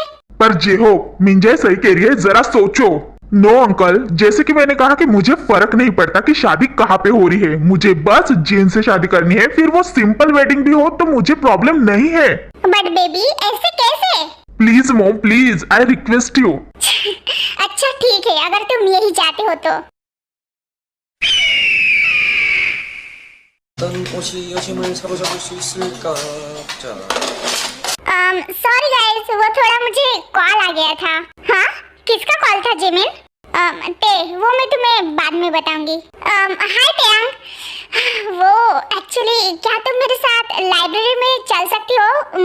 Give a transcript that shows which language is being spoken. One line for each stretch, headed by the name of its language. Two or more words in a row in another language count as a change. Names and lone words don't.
Hindi: पर जेहोप, मिंजा सही कह रही है, जरा सोचो।
English: no uncle,
Hindi: जैसे कि मैंने कहा कि मुझे फर्क नहीं पड़ता कि शादी कहाँ पे हो रही है, मुझे बस जिन से शादी करनी है, फिर वो
English: simple wedding
Hindi: भी हो तो मुझे प्रॉब्लम नहीं है।
English: but baby
Hindi: ऐसे कैसे?
English: please mom please, I request you.
Hindi: अच्छा ठीक है, अगर तुम यही चाहते हो तो।
Korean: 어떤 옷이 여심을 사로잡을 수 있을까? 자.
English: sorry guys,
Hindi: वो थोड़ा मुझे कॉल आ गया था। हाँ किसका कॉल था जिमिन? वो मैं तुम्हें बाद में बताऊंगी। हाय तेयांग, वो एक्चुअली क्या तुम मेरे साथ लाइब्रेरी में चल सकती हो?